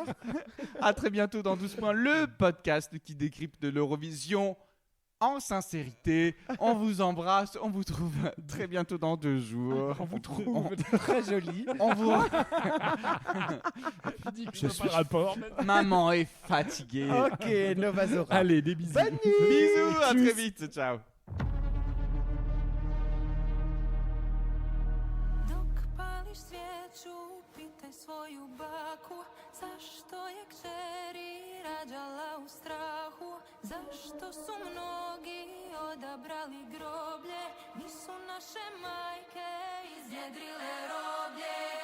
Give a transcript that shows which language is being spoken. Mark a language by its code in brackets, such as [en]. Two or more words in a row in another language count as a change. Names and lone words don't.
[fr] À très bientôt dans 12 points, le podcast qui décrypte l'Eurovision en sincérité. On vous embrasse. On vous trouve très bientôt dans 2 jours. On vous trouve très joli. On vous... Je suis rapport. Maman est fatiguée. Ok, Novazora. Allez, des bisous. Bonne nuit. Bisous, à très vite. Ciao. [hr] Dok pališ svijeću, pitaj svoju baku zašto je kćeri rađala u strahu, zašto su mnogi odabrali groblje, nisu naše majke iznjedrile roblje.